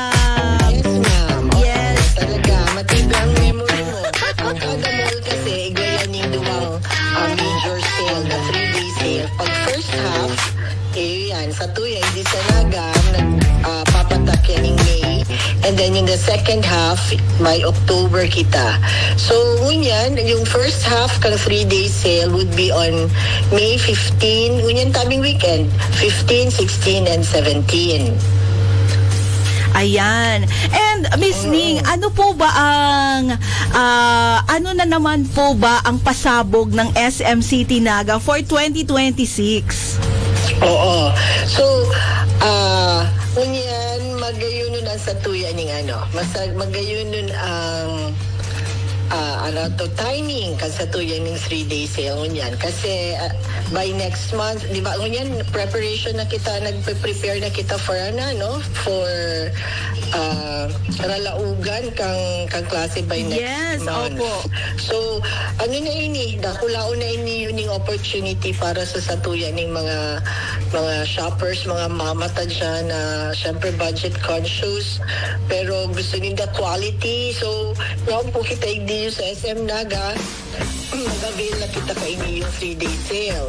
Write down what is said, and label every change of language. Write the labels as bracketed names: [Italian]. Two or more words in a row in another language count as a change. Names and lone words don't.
[English] Yes, ma'am. Yes. [Bikol] Talaga, matibay ang memory mo. Ang kada mall kasi, igayan yung duwang [English] major sale [Bikol] na [English] 3-day sale. [Bikol] Pag [English] first half, [Bikol] yan, sa tuya, hindi sa Naga, nagpapatak yan yung May. [English] And then in the second half, by October kita. [Bikol] So, ngunyan, yung [English] first half [Bikol] kang [English] 3-day sale would be on May 15, [Bikol] ngunyan tabing weekend, 15, 16, and 17. Ayan. [Filipino] And Miss Ning, ano po ba ang ang pasabog ng SM City Naga for 2026? Oo. [Bikol] So, ngunyan, magayunon ang satuya ning magayunon ang timing kasatuyan ng [English] 3-day sale [Bikol] ngunyan. [English] Kasi by next month, [Bikol] di ba, ngunyan, preparation na kita, nagpe-prepare na kita for for ralaugan kang klase [English] by next Yes, month. [Filipino] opo. [Bikol] So, ano na ini, dakulaon na ini yung opportunity para sa satuyan ng mga shoppers, mga mamata dyan na syempre [English] budget conscious, [Bikol] pero gusto nila quality. So, naon po kita hindi sa SM Naga, mag-avail na kita kaini yung [English] 3-day sale.